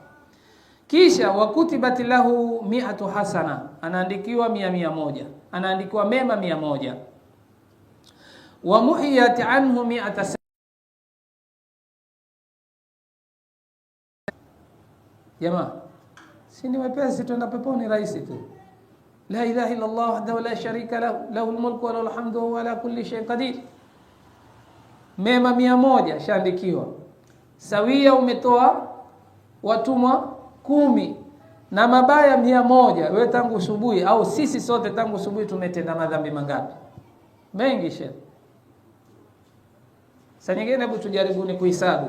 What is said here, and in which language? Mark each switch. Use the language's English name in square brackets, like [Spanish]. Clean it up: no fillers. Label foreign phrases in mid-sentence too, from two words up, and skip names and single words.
[Swahili] Kisha [Arabic] وكتبت له 100 حسنة, [Swahili] anaandikiwa 100, anaandikiwa mema 100. [Arabic] ومحيت عنه 100. [Swahili] Jamaa, si ni wepesi, tuenda peponi rahisi tu. [Arabic] لا إله إلا الله وحده لا شريك له، له الملك وله الحمد وهو على كل شيء قدير. [Swahili] Mema 100 shaandikiwa. Sawia umetoa watumwa 10 na mabaya 100. Wewe tangu asubuhi, au sisi sote tangu asubuhi tumetenda madhambi mangapi? Mengi shehe. Sasa nyingine, hebu tujaribuni kuhesabu.